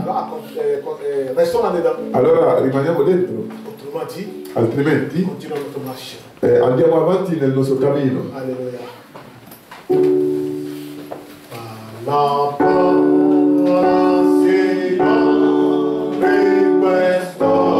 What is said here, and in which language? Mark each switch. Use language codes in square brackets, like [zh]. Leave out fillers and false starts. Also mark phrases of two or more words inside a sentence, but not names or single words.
[fr] alors restons là-dedans. [it] allora rimaniamo dentro, [fr] Autrement dit, [it] altrimenti [fr] continuons notre marche. [it] andiamo avanti nel nostro cammino. [fr] Alléluia. [it] La parola, Signore, questo.